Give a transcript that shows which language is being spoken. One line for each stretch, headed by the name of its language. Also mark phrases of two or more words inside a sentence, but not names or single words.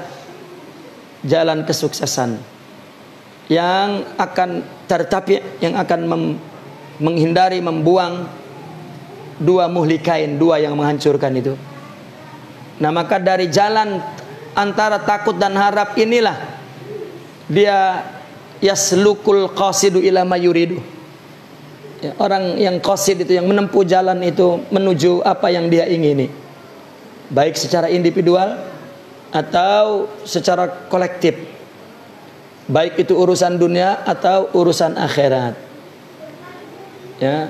Indonesian: Jalan kesuksesan yang akan tertapi, yang akan menghindari, membuang dua muhlikain, dua yang menghancurkan itu. Nah maka dari jalan antara takut dan harap inilah dia
Arabic: يسلك القاصد إلى ما يريد
Indonesian: ya, orang yang qasid itu, yang menempuh jalan itu menuju apa yang dia ingini, baik secara individual atau secara kolektif, baik itu urusan dunia atau urusan akhirat ya.